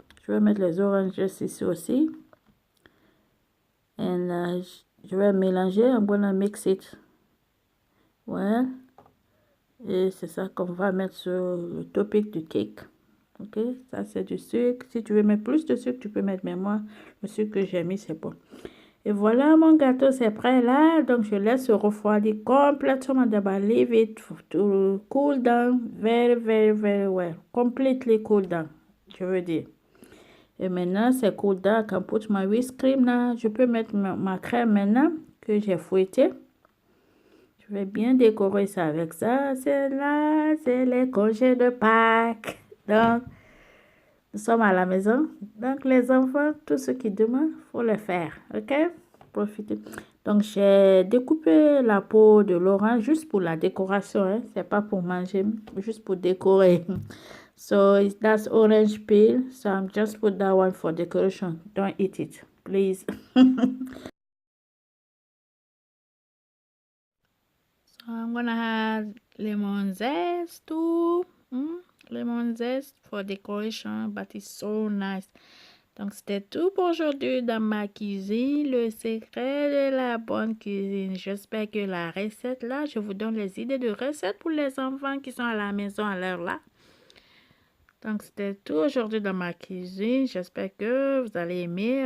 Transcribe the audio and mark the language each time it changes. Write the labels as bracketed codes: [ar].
[fr] Je vais mettre les oranges ici aussi. Et je vais mélanger, [en] I'm gonna mix it. [fr] Ouais. Et c'est ça qu'on va mettre sur le topic du cake. Ok, ça c'est du sucre. Si tu veux mettre plus de sucre, tu peux mettre, mais moi, le sucre que j'ai mis, c'est bon. Et voilà, mon gâteau, c'est prêt là. Donc, je laisse refroidir complètement d'abord. [en] Leave it to cool down very, very, very well. Completely cool down, [fr] je veux dire. Et maintenant, c'est cool down. [en] I can put my whipped cream là. [fr] Je peux mettre ma crème maintenant que j'ai fouettée. Je vais bien décorer ça avec ça. C'est là, c'est les congés de Pâques. Donc, nous sommes à la maison. Donc, les enfants, tout ce qui demandent, il faut le faire. OK? Profitez. Donc, j'ai découpé la peau de l'orange juste pour la décoration. Hein? C'est pas pour manger, juste pour décorer. [en] So, that's orange peel. So, I'm just put that one for decoration. Don't eat it, please. So, I'm gonna add lemon zest too. Lemon zest for decoration, but it's so nice. [fr] Donc, c'était tout pour aujourd'hui dans ma cuisine, le secret de la bonne cuisine. J'espère que la recette là, je vous donne les idées de recettes pour les enfants qui sont à la maison à l'heure là. Donc, c'était tout aujourd'hui dans ma cuisine. J'espère que vous allez aimer.